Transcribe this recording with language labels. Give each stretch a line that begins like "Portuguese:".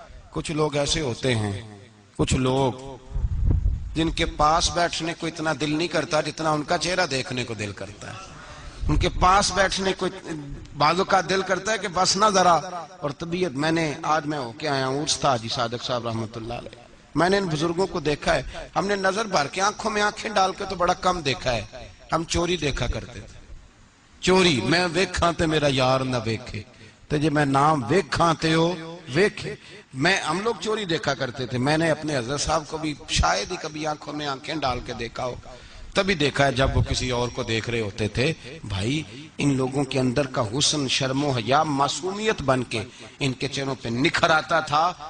Urdu: کچھ لوگ ایسے ہوتے ہیں, کچھ لوگ جن کے پاس بیٹھنے کو اتنا دل نہیں کرتا جتنا ان کا چہرہ دیکھنے کو دل کرتا ہے. ان کے پاس بیٹھنے کو بعضوں کا دل کرتا ہے کہ بس نہ ذرا. اور طبیعت میں آج ہو کے آیا ہوں, عرس تھا حاجی صادق صاحب رحمۃ اللہ علیہ. میں نے ان بزرگوں کو دیکھا ہے, ہم نے نظر بھر کے آنکھوں میں آنکھیں ڈال کے تو بڑا کم دیکھا ہے. ہم چوری دیکھا کرتے تھے, چوری.
Punjabi: میں ویکھاں تے میرا یار نہ ویکھے, تو جی میں نام ویکھاں تے ہو ویکھے.
Urdu: ہم لوگ چوری دیکھا کرتے تھے. میں نے اپنے حضرت صاحب کو بھی شاید ہی کبھی آنکھوں میں آنکھیں ڈال کے دیکھا ہو, تبھی دیکھا ہے جب وہ کسی اور کو دیکھ رہے ہوتے تھے. بھائی ان لوگوں کے اندر کا حسن شرم و حیا معصومیت بن کے ان کے چہروں پہ نکھر آتا تھا.